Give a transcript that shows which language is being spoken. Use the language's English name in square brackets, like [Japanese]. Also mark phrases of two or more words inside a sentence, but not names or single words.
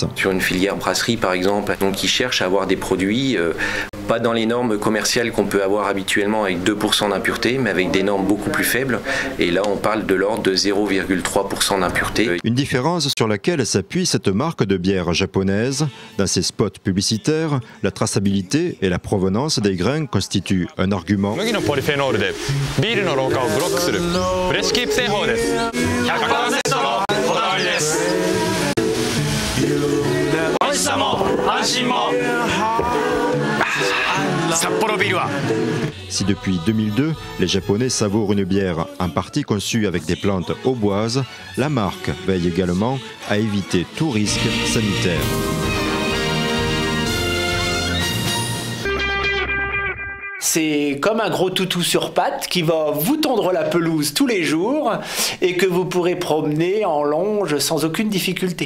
[French] Sur une filière brasserie par exemple, donc ils cherchent à avoir des produits pas dans les normes commerciales qu'on peut avoir habituellement avec 2% d'impureté, mais avec des normes beaucoup plus faibles. Et là, on parle de l'ordre de 0,3% d'impureté. Une différence sur laquelle s'appuie cette marque de bière japonaise. Dans ses spots publicitaires, la traçabilité et la provenance des grains constituent un argument. [Japanese] 麦のポリフェノールでビールの老化をブロックするフレッシュキープ製法です。 100% のこだわりです。美味しさも安心も札幌ビールは。 [French] Si depuis 2002, les Japonais savourent une bière en partie conçue avec des plantes auboises, la marque veille également à éviter tout risque sanitaire. C'est comme un gros toutou sur pattes qui va vous tondre la pelouse tous les jours et que vous pourrez promener en longe sans aucune difficulté.